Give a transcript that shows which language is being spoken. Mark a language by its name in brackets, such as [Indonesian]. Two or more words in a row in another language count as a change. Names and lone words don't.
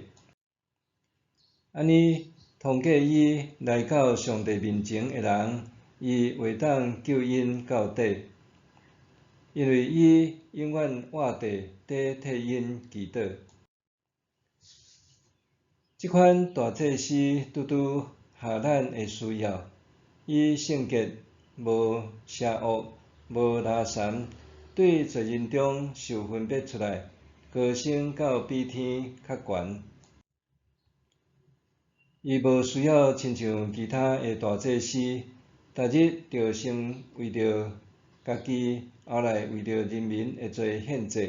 [Min Nan Chinese] 安尼，通过伊来到上帝面前的人，伊袂当救因到底，因为伊永远活着，在替因祈祷。即款大祭司拄拄合咱的需要，伊圣洁，无邪恶，无拉残，对罪人中受分别出来，高升到比天较悬。伊无需要亲像其他的大祭司，逐日着先为着家己，后来为着人民的罪献祭。